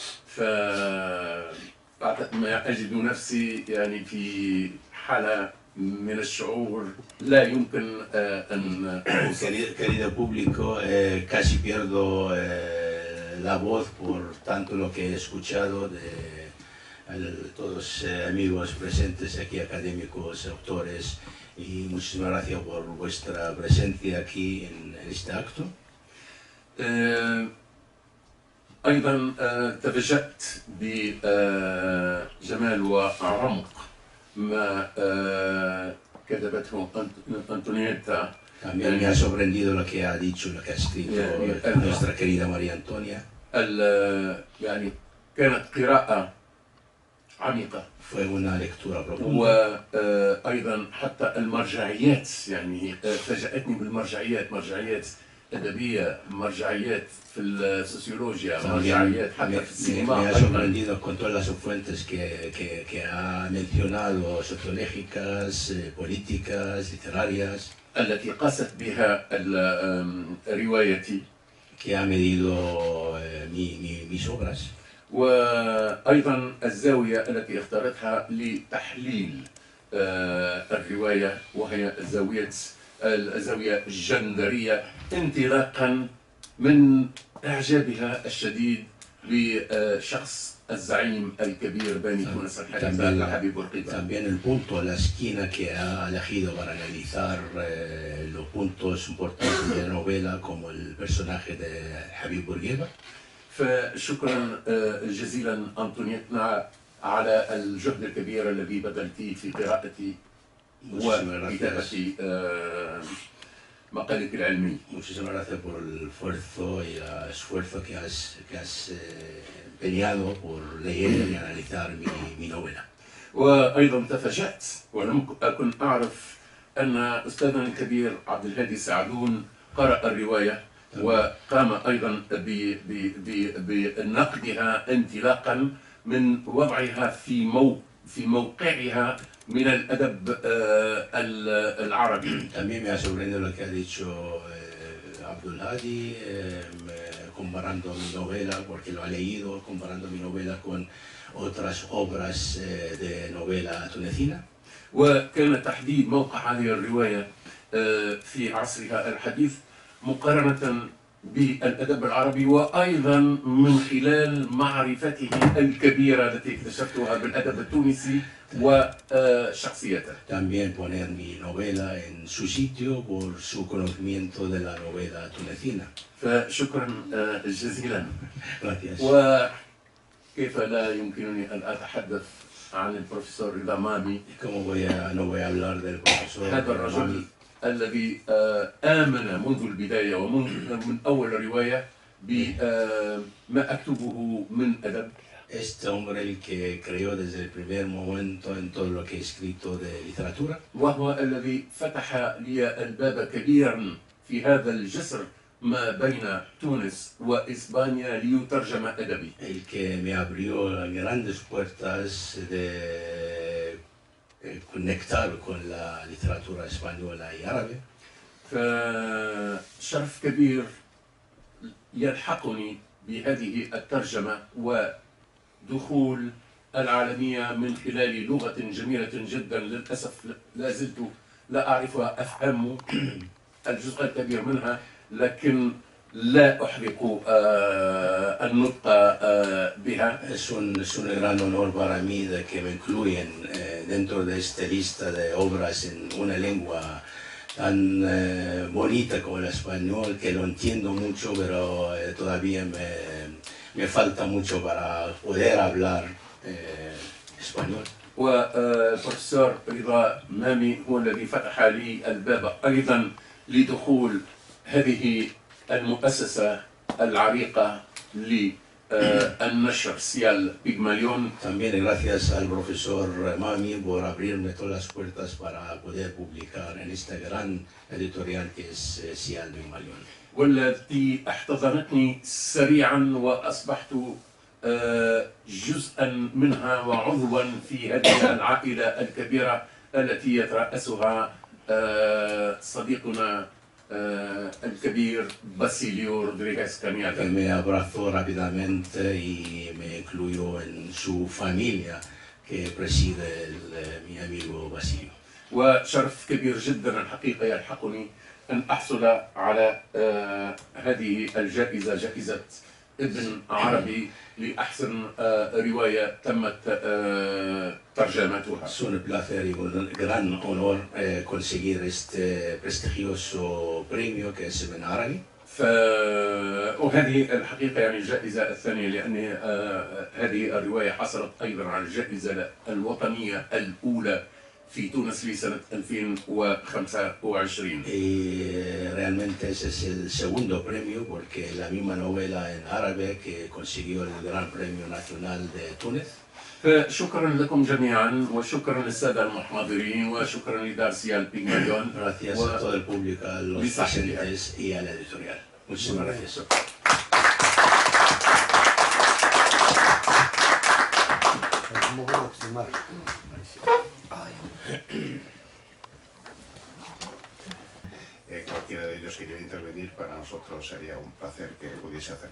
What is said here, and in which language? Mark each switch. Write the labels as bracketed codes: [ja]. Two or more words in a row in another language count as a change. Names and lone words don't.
[ar] فما أجد نفسي يعني في حالة من الشعور لا يمكن أن [es] Querido público, casi pierdo la voz por tanto lo que he escuchado de todos amigos presentes aquí, académicos, autores, y muchísimas gracias por vuestra presencia aquí en este acto. [ar] أيضا تفاجأت بجمال وعمق ما كتبته أنطونييتا. [es] También me ha sorprendido lo que ha dicho, lo que ha escrito nuestra querida María Antonia. [ar] يعني كانت قراءة عميقة. [es] Fue una lectura profunda. [ar] وأيضا حتى المرجعيات، يعني فاجأتني بالمرجعيات، مرجعيات أدبية، مرجعيات في السوسيولوجيا، مرجعيات حتى في السينما. [es] Me ha sorprendido con todas las fuentes que ha mencionado, sociológicas, políticas, literarias. [ar] التي قاست بها روايتي. [es] Que ha medido mis obras. [ar] وأيضا الزاوية التي اختارتها لتحليل الرواية، وهي الزاوية الجندرية، انطلاقا من إعجابها الشديد بشخص الزعيم الكبير باني تونس الحديثة حبيب بورقيبة. [es] También el punto, la esquina que ha elegido para analizar los puntos importantes de la novela, como el personaje de Habib Bourguiba. [ar] فشكرا جزيلا أنطونيتنا على الجهد الكبير الذي بذلت في قراءة وكتابة مقالك العلمي. [es] Muchísimas gracias por el esfuerzo y el esfuerzo que has empeñado por leer y analizar mi novela. [ar] وأيضا تفاجأت ولم أكن أعرف أن أستاذنا الكبير عبد الهادي سعدون قرأ الرواية وقام أيضا بنقدها انطلاقا من وضعها في موقعها من الأدب العربي. [es] También me ha sorprendido lo que ha dicho Abdul Hadi, comparando mi novela, porque lo ha leído, comparando mi novela con otras obras de novela tunecina. [ar] وكان تحديد موقع هذه الرواية في عصرها الحديث مقارنة بالأدب العربي، وأيضا من خلال معرفته الكبيرة التي اكتشفتها بالأدب التونسي وشخصيته. [es] También poner mi novela en su sitio por su conocimiento de la novela tunecina. [ar] فشكرا جزيلا. [es] Gracias. [ar] وكيف لا يمكنني أن أتحدث عن البروفيسور رضا مامي. [es] No voy a hablar del profesor [ar] هذا الرجل الذي آمن منذ البداية ومن أول رواية بما أكتبه من أدب. [es] Este hombre el que creó desde el primer momento en todo lo que he escrito de literatura. [ar] وهو الذي فتح لي الباب كبيرا في هذا الجسر ما بين تونس وإسبانيا ليترجم أدبي. [es] El que me abrió grandes puertas de conectar con la literatura española y árabe. [ar] فشرف كبير يلحقني بهذه الترجمة ودخول العالمية من خلال لغة جميلة جدا. للأسف لا زلت لا أعرفها، أفهم الجزء الكبير منها لكن لا أحرق النطق بها. [es] Es un gran honor para mí de que me incluyen dentro de esta lista de obras en una lengua tan bonita como el español, que lo entiendo mucho, pero todavía me falta mucho para poder hablar español. [ar] والبروفيسور رضا مامي هو الذي فتح لي الباب أيضا لدخول هذه المؤسسة العريقة للنشر سيال بيغماليون. [es] También gracias al profesor Mami por abrirme todas las puertas para poder publicar en esta gran editorial que es Sial Pigmalión. [ar] والتي احتضنتني سريعا وأصبحت جزءا منها وعضوا في هذه العائلة الكبيرة التي يترأسها صديقنا الكبير باسيليو رودريغيز كامياتا. [es] Me abrazó rápidamente y me incluyó en su familia que preside mi amigo Basilio. [ar] وشرف كبير جدا الحقيقة يلحقني أن أحصل على هذه الجائزة، جائزة ابن عربي لأحسن رواية تمت ترجمتها. [es] Es un placer y un gran honor conseguir este prestigioso premio que es Ibn Arabi. [ar] وهذه الحقيقة يعني الجائزة الثانية، لأن هذه الرواية حصلت أيضا على الجائزة الوطنية الأولى في تونس لسنة 2025. [es] Y realmente ese es el segundo premio porque la misma novela en árabe que consiguió el Gran Premio Nacional de Túnez. [ar] فشكرا لكم جميعا وشكرا للسادة المحاضرين وشكرا لدار سيال بيغماليون. [es] Gracias a todo el público, a los presentes y a la editorial. Muchísimas gracias. Cualquiera de ellos que quiera intervenir, para nosotros sería un placer que pudiese hacerlo.